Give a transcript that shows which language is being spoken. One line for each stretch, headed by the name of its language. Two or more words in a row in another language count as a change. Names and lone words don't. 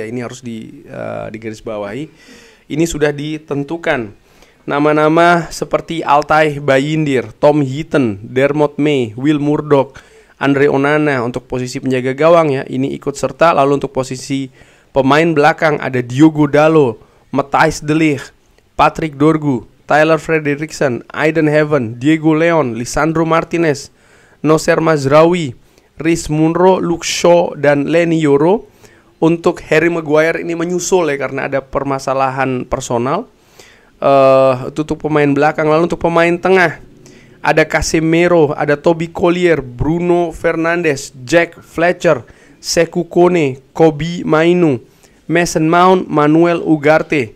Indonesian: Ini harus digarisbawahi. Ini sudah ditentukan. Nama-nama seperti Altay Bayindir, Tom Heaton, Dermot May, Will Murdoch, Andre Onana untuk posisi penjaga gawang ya, ini ikut serta. Lalu untuk posisi pemain belakang ada Diogo Dalot, Matthijs de Ligt, Patrick Dorgu, Tyler Frederickson, Aiden Heaven, Diego Leon, Lisandro Martinez, Nocer Mazraoui, Rhys Munro, Luke Shaw, dan Leny Yoro. Untuk Harry Maguire ini menyusul ya, karena ada permasalahan personal. Itu untuk pemain belakang. Lalu untuk pemain tengah ada Casemiro, ada Toby Collier, Bruno Fernandes, Jack Fletcher, Sekou Kone, Kobbie Mainoo, Mason Mount, Manuel Ugarte.